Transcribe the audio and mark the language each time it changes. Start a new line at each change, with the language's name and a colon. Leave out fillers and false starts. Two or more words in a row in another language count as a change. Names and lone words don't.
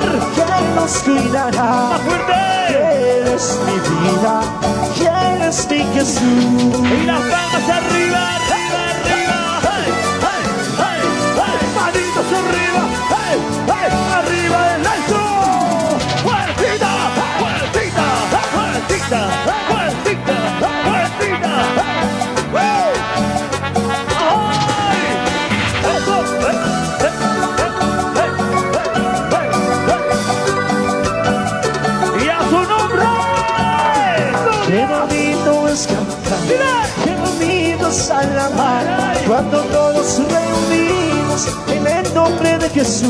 Spanish: que nos cuidará. Más fuerte. Eres mi vida, eres mi Jesús. Y las palmas arriba, arriba, arriba. ¡Hey! ¡Hey! ¡Hey! ¡Hey! Manitos arriba. ¡Hey! ¡Hey! ¡Arriba el alto! ¡Fuertita! ¡Fuertita! ¡Fuertita! ¡Fuertita! ¡Fuertita! ¡Woo! ¡Ay! ¡Eso! ¡Hey! ¡Hey! ¡Hey! ¡Hey! ¡Hey! ¡Y a su nombre! Qué bonito es cantar, qué bonito es alabar, cuando todos reunidos en el nombre de Jesús.